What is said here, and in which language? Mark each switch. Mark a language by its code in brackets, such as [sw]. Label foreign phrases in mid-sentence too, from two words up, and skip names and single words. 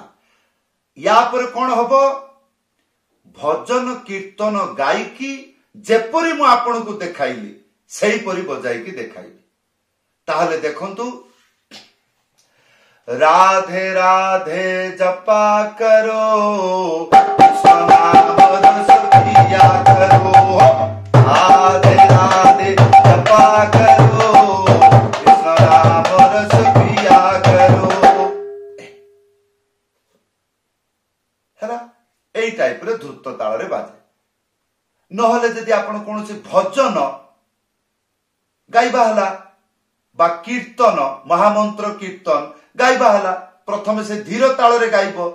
[or] ୟା ପର କୋଣ ହବ? ଭଜନ କୀର୍ତ୍ତନ ଗାୟକୀ ଯେପରି ମୁଁ ଆପଣ କୁ ଦେଖାଇଲି ସେହି ପରି ବଜାଇ କି ଦେଖାଇଲି। ତାହାହେଲେ ଦେଖନ୍ତୁ [hi] राधे राधे जपा करो कृष्ण नाम रस पिया करो। राधे राधे जपा करो कृष्ण नाम रस पिया करो। [or] ହେଲା ଏଇ ଟାଇପ ରେ ଦ୍ରୁତ ତାଳ ରେ ବାଜେ। ନହେଲେ ଯଦି ଆପଣ କୌଣସି ଭଜନ ଗାଇବା ହେଲା ବା କୀର୍ତ୍ତନ ମହାମନ୍ତ୍ର କୀର୍ତ୍ତନ ଗାଇବା ହେଲା ପ୍ରଥମ ସେ ଧୀର ତାଳ ରେ ଗାଇବ।